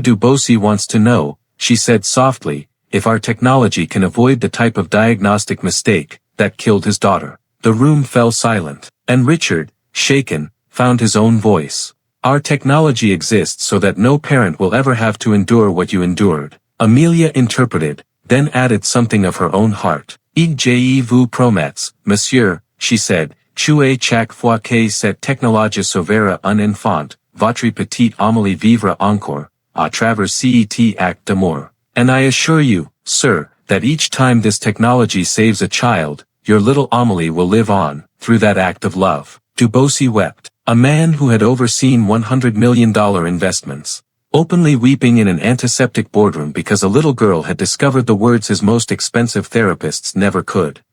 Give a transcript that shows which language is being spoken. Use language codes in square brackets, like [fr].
[en] Dubosi wants to know, she said softly, if our technology can avoid the type of diagnostic mistake that killed his daughter. The room fell silent, and Richard, shaken, found his own voice. Our technology exists so that no parent will ever have to endure what you endured. Amelia interpreted, then added something of her own heart. [fr] Je vous promets, monsieur, [en] she said, [fr] que chaque fois que cette technologie sauvera un enfant, votre petite Amélie vivra encore, à travers cet acte d'amour. [en] And I assure you, sir, that each time this technology saves a child, your little Amélie will live on, through that act of love. Dubosi wept. A man who had overseen $100 million investments. Openly weeping in an antiseptic boardroom because a little girl had discovered the words his most expensive therapists never could.